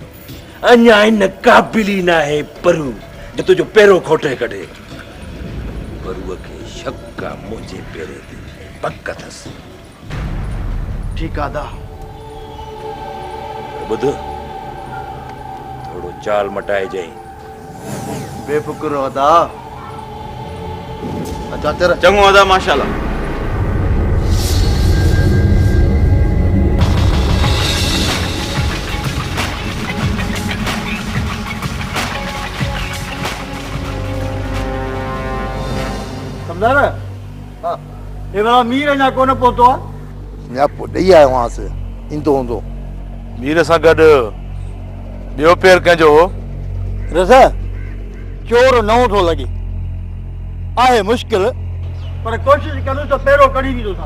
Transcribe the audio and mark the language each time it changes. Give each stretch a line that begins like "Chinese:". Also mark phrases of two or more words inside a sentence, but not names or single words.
Sindhi: अञा इन क़ाबिल ई न आहे परू जो तुंहिंजो पेरो खोटे कढे। परूअ खे शक आहे मुंहिंजे पेरे ते पक अथसि। ठीकु आहे दा। ॿुध थोरो चाल मटाए जाई। बेफ़िक्र रहो दा।
Urdu: अच्छा तेरा
Sindhi: चङो अदा माशाल्लाह।
Urdu: समझा हाँ ये वाला
Sindhi: मीर अञा कोन पहुतो आहे। न्यापो ॾेई आयो आहियां ईंदो हूंदो। मीर सां गॾु ॿियो पेर कंहिंजो हो? रज़ा चोर नओं थो लॻे आहे मुश्किल पर कोशिशि कंदुसि त पेरो कढी ॾींदोसां।